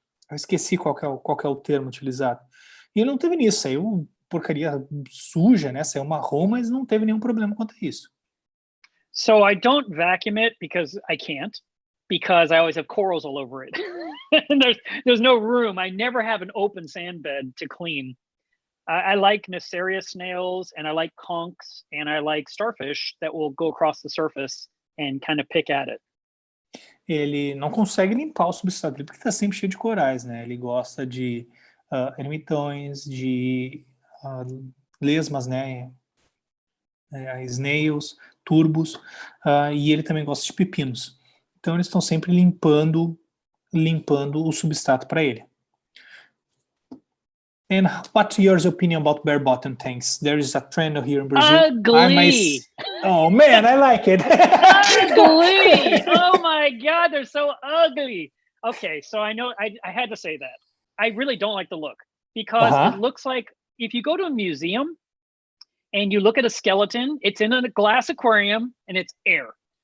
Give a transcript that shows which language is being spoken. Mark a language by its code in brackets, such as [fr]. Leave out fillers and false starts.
[pt] Eu esqueci qual que é o termo utilizado. E ele não teve nisso, saiu porcaria suja, né? Saiu marrom, mas não teve nenhum problema quanto a isso. [en] So I don't vacuum it because I can't, because I always have corals all over it. And there's no room. I never have an open sand bed to clean. I like Nacerius snails, and I like conchs, and I like starfish that will go across the surface and kind of pick at it. [pt] Ele não consegue limpar o substrato dele, porque está sempre cheio de corais, né? Ele gosta de ermitões, de lesmas, né? Snails, turbos, e ele também gosta de pepinos. Então eles estão sempre limpando o substrato para ele. [en] And what's your opinion about bare bottom tanks? There is a trend here in Brazil. Ugly. Oh man, I like it. Ugly. Oh my God, they're so ugly. Okay, so I know I had to say that. I really don't like the look, because it looks like if you go to a museum and you look at a skeleton, it's in a glass aquarium and it's air.